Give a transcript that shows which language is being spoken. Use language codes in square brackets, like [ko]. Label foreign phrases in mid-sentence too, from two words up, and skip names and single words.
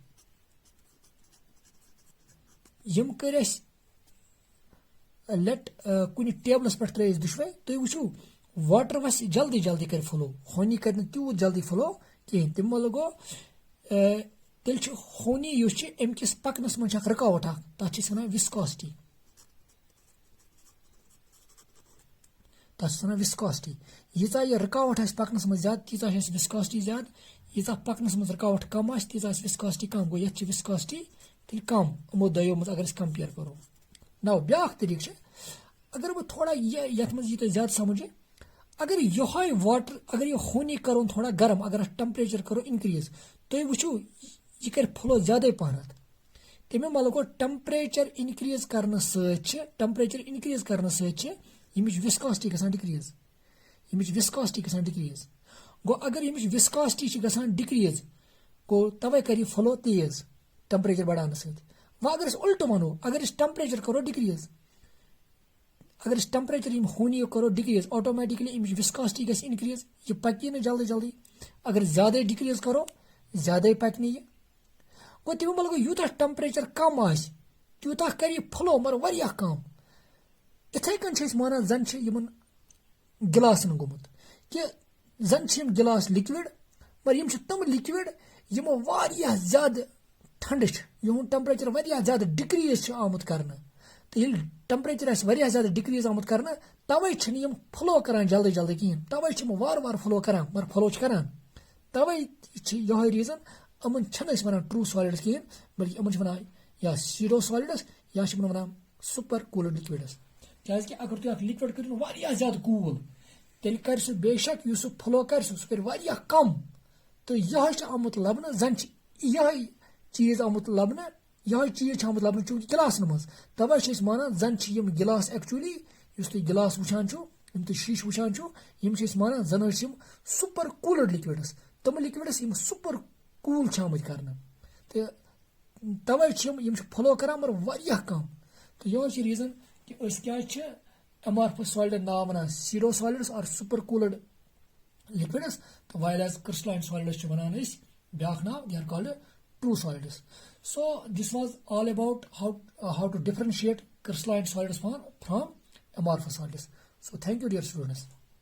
[ks] यम कर लेट कुछ टेबलस पे त्र दुशवे तुम वो वाटर वस जल्दी जल्दी कर फ्लो, होनी कर तूत जल्दी फ्लो कहें तम मोल गो तेल होनी अमकिस पकनस मन रुकावट तथ वन विस्कोसिटी, तथ वन विस्कोसिटी। यीजा यह रुकावट पकनस मन ज्यादा तीजा विस्कोसिटी ज्यादा, यीजा पकनस मन रुकावट कम तीजा विस्कोसिटी कम, गो ये विस्कोसिटी तेल कम यमो दो मज अगर कंपेयर करो। नौ ब्या तरीक अगर बह थोड़ा ये मज ज्यादा समझे, अगर यह वाटर अगर यह होनी करो थोड़ा गर्म, अगर टेम्परेचर करो इंक्रीज तुम वो यह कर फ्लो ज्यादा पहन तमें मल गो [en] temperature increase [ks] करने [en] temperature increase [ks] करने विस्कोसिटी ग डिक्रीज, विस्कोसिटी ग डिक्रीज। गो अगर यम विस्कोसिटी ग डिक्रीज गो तवे कर फ्लो तेज टेम्परेचर बढ़ाने वो अगर उल्ट वनो, अगर टेम्परेचर करो डिक्रीज, अगर टेम्परेचर होनी करो डिक्रीज ऑटोमेटिकली विस्कोसिटी ग इनक्रीज, यह पकी न जल्दी जल्दी। अगर ज्यादा डिक्रीज करो ज्यादा पकन यह गो तमें मल गो यूता टेम्परेचर कम तूता कर फ्लो मगर वह कम। इथे कन माना जन गिलासन गोमुत कि जन गिलास लिक्विड, मगर यम तम लिक्विड यमो वारिया ज्यादा ठंड यहूं टेम्परेचर वारिया ज्यादा डिक्रीज आमुत करना, तो ये टेम्परेचर ज्यादा डिक्रीज आमुत करना तवे यम फ्लो करान जल्दी जल्दी कहें, तवे वार वार फ्लो करान, मगर फ्लो करान तवे यह रीजन अमन वन [en] true solids [ks] कहें, बल्कि अमन वन या [en] pseudo solids [ks] या वन [en] super cooled liquids. [ks] क्या अगर तुम लिक्विड करो वारिया ज्यादा कूल तेल कर बेशक यह फ्लो कर सह कर वारिया कम, तो यह आमुत लबन जन यह चीज आमुत लबन, यह चीज आमुत लबन चूंकि गिलासन मज, तवे मानान जन यम गिलास एक्चुअली तुम गिलास वुचान यम तुम शीश वुचान यम मानान जन [en] super cooled liquids, [ks] तम लिक्विड्स यम [en] super cool [ks] आमुत कर, तो तवे यम फ्लो करान मगर वारिया कम। तो यह रीजन कि क्या [en] amorphous solid [ks] नाम वन [en] pseudo solids and super cooled liquids, [ks] तो [en] while as crystalline solids [ks] वनान ब्या नाम, [en] they are called true solids. So this was all about how to differentiate crystalline solids from amorphous solids. So thank you dear students.